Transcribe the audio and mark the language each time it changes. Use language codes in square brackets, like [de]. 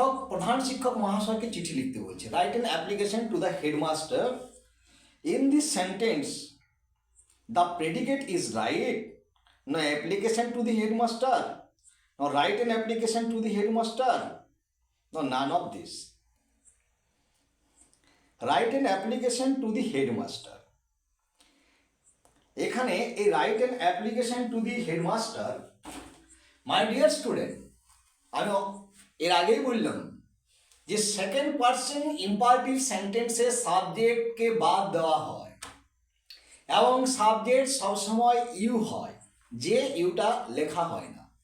[bn] প্রধান শিক্ষক মহাশয়কে চিঠি লিখতে বলছে। [en] Write an application to the headmaster. In this sentence the predicate is write, no application to the headmaster, no write an application to the headmaster, no none of this. Write an application to the headmaster. [bn] এখানে এই [en] write an application to the headmaster, my dear student, [bn] আমি এর আগেই বললাম যে second person imperative সেন্টেন্সে সাবজেক্টকে বাদ দেওয়া হয় এবং সাবজেক্ট সবসময় ইউ হয়, যে ইউটা লেখা হয় না।